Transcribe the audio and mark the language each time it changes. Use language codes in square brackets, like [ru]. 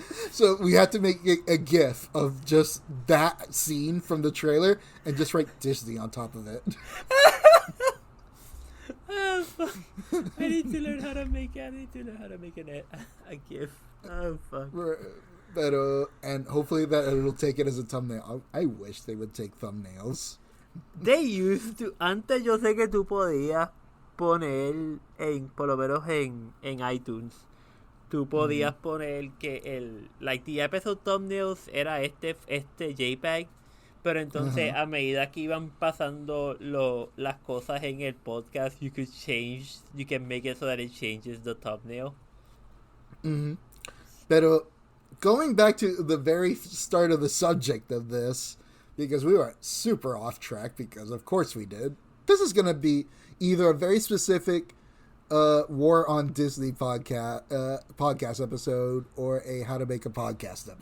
[en] So we have to make a GIF of just that scene from the trailer and just write Disney on top of it. Oh, fuck. I need to learn how to make a GIF. Oh, fuck. But, and hopefully that it'll take it as a thumbnail. I wish they would take thumbnails. They used to... [es] Antes yo sé que tú podías poner, por lo menos en iTunes, tú podías poner que [en] like the episode thumbnails [es] era este JPEG, pero entonces a medida que iban pasando las cosas en el podcast, [en] you can make it so that it changes the thumbnail. Pero going back to the very start of the subject of this, because we were super off track, because of course we did. This is going to be either a very specific War on Disney podcast episode or a How to Make a Podcast episode.